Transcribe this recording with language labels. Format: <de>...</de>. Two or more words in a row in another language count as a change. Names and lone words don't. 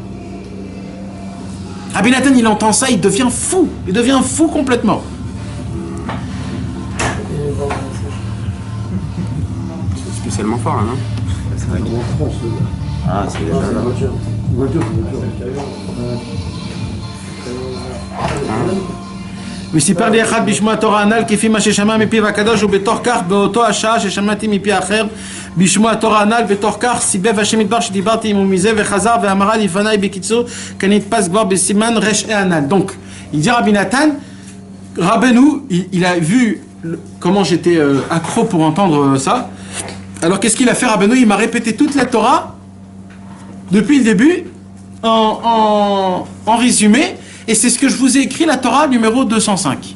<fr>Rabbi Nathan, il entend ça, il devient fou complètement. Spécialement fort là, non? C'est un grand France, le gars. Ah, c'est déjà C'est là. une voiture. Une voiture.</fr> <he>וסיפר לי אחד בשמוע תורה הנ"ל כפי מה ששמע מפיו הקדוש ובתוך כך באותו השעה ששמעתי מפי אחר בשמוע תורה הנ"ל בתוך כך סיבב השם מדבר שדיברתי עמו מזה וחזר ואמרה לפניי בקיצור כנתפס כבר בסימן רשעי הנ"ל.</he> <fr>Donc il dit Rabbi Nathan, Rabbeinu il a vu comment j'étais accro pour entendre ça. Alors qu'est-ce qu'il a fait Rabbeinu? Il m'a répété toute la Torah depuis le début en résumé. Et c'est ce que je vous ai écrit, la Torah numéro 205.</fr>